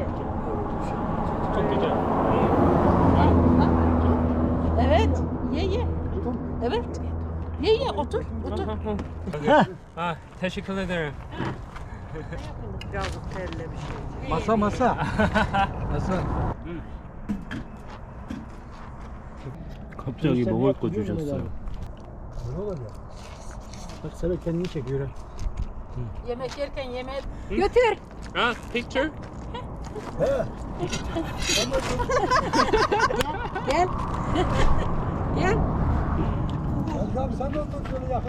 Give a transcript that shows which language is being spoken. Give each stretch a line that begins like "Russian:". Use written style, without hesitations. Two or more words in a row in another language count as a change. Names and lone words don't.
Turkish: Çok güzel. Evet, ye. Evet. Ye, otur. Ah, teşekkür ederim. Yazık terlemiş. Masa. Masa.
Korean: 갑자기 먹을 거 주셨어요.
Turkish: Ne oluyor? Bak sana kendini çekiyor ha. Yemek yerken yemeğe Götür.
English: Ah, picture?
Turkish: Gel. Gel. Hadi abi sen de otur şöyle yakın.